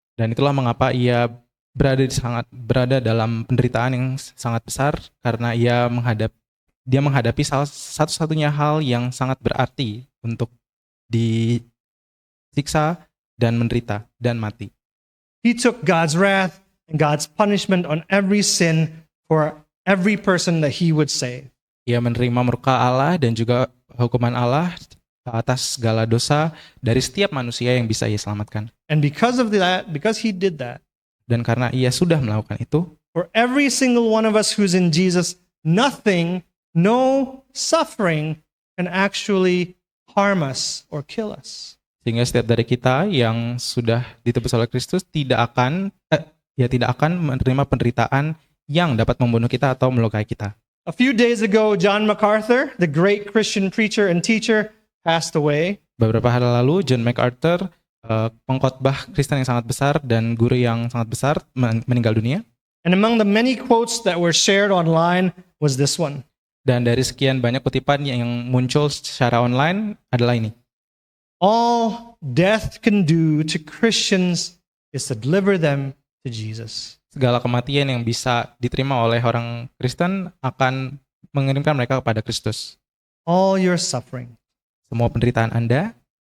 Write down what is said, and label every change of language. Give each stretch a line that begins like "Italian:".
Indonesian: Dan itulah mengapa ia berada dalam penderitaan yang sangat besar, karena dia menghadapi satu-satunya hal yang sangat berarti untuk disiksa dan menderita dan mati.
English: He took God's wrath and God's punishment on every sin for every person that he would save.
Indonesian: Ia menerima murka Allah dan juga hukuman Allah atas segala dosa dari setiap manusia yang bisa ia selamatkan.
English: And because of that, because he did that,
Indonesian: Dan karena ia sudah melakukan itu,
English: for every single one of us who's in Jesus, nothing, no suffering can actually harm us or kill us.
Indonesian: sehingga setiap dari kita yang sudah ditebus oleh Kristus tidak akan menerima penderitaan yang dapat membunuh kita atau melukai kita.
English: A few days ago, John MacArthur, the great Christian preacher and teacher, passed away.
Indonesian: Beberapa hari lalu, John MacArthur, pengkhotbah Kristen yang sangat besar dan guru yang sangat besar, meninggal dunia.
English: And among the many quotes that were shared online was this one.
Indonesian: Dan dari sekian banyak kutipan yang muncul secara online adalah ini.
English: All death can do to Christians is to deliver them to Jesus.
Indonesian: Segala kematian yang bisa diterima oleh orang Kristen akan mengirimkan mereka kepada Kristus.
English: All your suffering,
Indonesian: Semua penderitaan Anda,